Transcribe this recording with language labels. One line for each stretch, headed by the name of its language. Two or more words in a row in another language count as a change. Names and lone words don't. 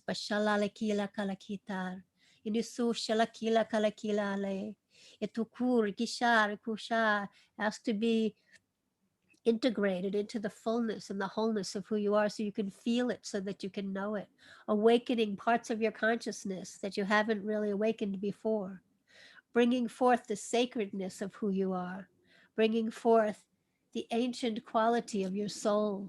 English: Bashalalakila kalakitar. Inisu shalakila kalakilale. Itukur kishar kusha has to be integrated into the fullness and the wholeness of who you are, so you can feel it, so that you can know it. Awakening parts of your consciousness that you haven't really awakened before. Bringing forth the sacredness of who you are. Bringing forth the ancient quality of your soul.